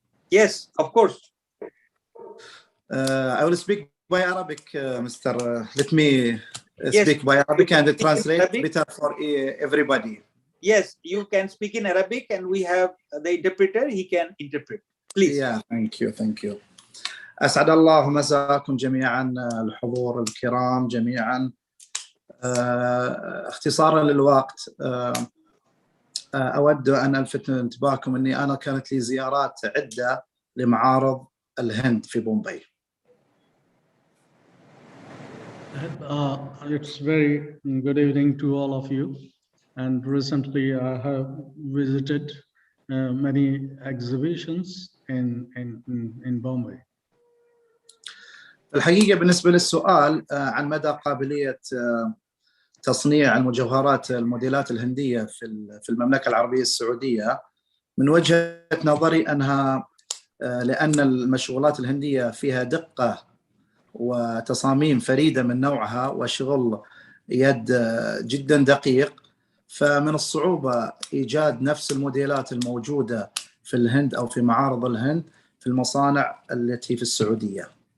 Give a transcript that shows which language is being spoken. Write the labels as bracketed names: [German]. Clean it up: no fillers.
[English] Yes, of course. I will speak by Arabic, Mr. Let me speak by Arabic and translate Arabic. better for everybody. Yes, you can speak in Arabic, and we have the interpreter. He can interpret. Please. Yeah, thank you. [Arabic] أسعد الله مساكم جميعا الحضور الكرام جميعا. اختصارا للوقت أود أن ألفت انتباهكم أني أنا كانت لي زيارات عدة لمعارض الهند في بومبي. [English] It's very good evening to all of you. And recently I have visited many exhibitions in Bombay. [Arabic] الحقيقة بالنسبة للسؤال عن مدى قابلية تصنيع المجوهرات الموديلات الهندية في المملكة العربية السعودية، من وجهة نظري أنها لأن المشغولات الهندية فيها دقة وتصاميم فريدة من نوعها وشغل يد جدا دقيق، فمن الصعوبة إيجاد نفس الموديلات الموجودة في الهند أو في معارض الهند في المصانع التي في السعودية.